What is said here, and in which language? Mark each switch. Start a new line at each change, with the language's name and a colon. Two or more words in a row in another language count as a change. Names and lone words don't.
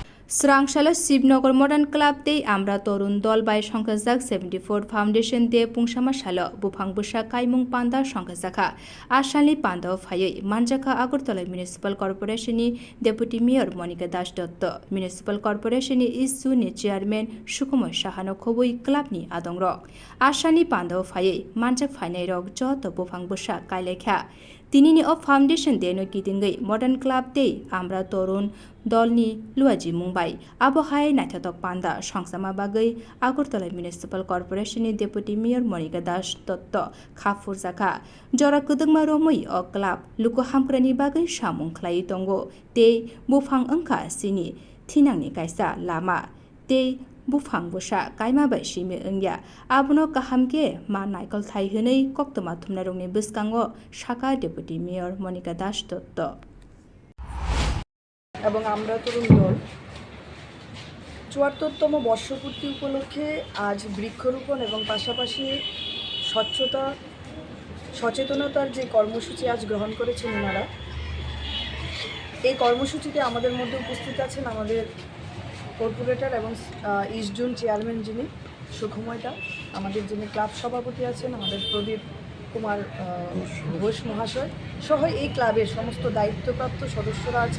Kok Borok: স্রাংশালা শিবনগর মডার্ন ক্লাব দে আমরা তরুণ দল বাই সংখ্যাজাক 74 ফাউন্ডেশন দে পুংসামা সাল বুফাং বুসা কাইমুং পান্ডা সংখ্যাজাখা আসালি পান্ডাও ফাयै মানজাখা আগরতলা মিউনিসিপাল কর্পোরেশনनि ডেপুটি মেয়র মনিকা দাস দত্ত মিউনিসিপাল কর্পোরেশনनि ইস্যুनि চেয়ারম্যান সুকুময় সাহানো খবুই ক্লাবनि আদং রক আসানি পান্ডাও ফাयै মানজাক ফাইনাই রক যত বুফাং বুসা কাইলাইখা তিনিনি অ ফাউন্ডেশন দে নো কিদিंगै मॉडर्न क्लाब दे আমরা তরুণ দলনি লুয়াজি মুম্বাই আবহায় নাইথাতক পান্ডা সংসামা বাগৈ আগরতলা মিউনিসিপাল কর্পোরেশনनि ডেপুটি মেয়র মনিকা দাস দত্ত খাফুর জাখা জরা কদংমা রমৈ অ ক্লাব লুকো হামক্রানি বাগৈ সামুং খ্লাই দंगो ते बुफां अंखा सिनि थिनांनि कायसा लामा ते बुफां बुसा कायमा बाय सिमे ओंया आबनो काहामके मा नायकल थाइ हनै कक्तमा थुमनारंनि बिस्कांगो शाखा डेपुटी मेयर मनिका दास दत्त
Bangla: এবং আমরা তরুণ দল ৭৪তম বর্ষপূর্তি উপলক্ষে আজ বৃক্ষরোপণ এবং পাশাপাশি স্বচ্ছতা সচেতনতার যে কর্মসূচি আজ গ্রহণ করেছেন ওনারা, এই কর্মসূচিতে আমাদের মধ্যে উপস্থিত আছেন আমাদের কর্পোরেটর এবং
English: East Zone Chairman
Bangla: যিনি সুখময়দা, আমাদের যিনি ক্লাব সভাপতি আছেন আমাদের প্রদীপ কুমার ঘোষ মহাশয় সহ এই ক্লাবের সমস্ত দায়িত্বপ্রাপ্ত সদস্যরা আছেন।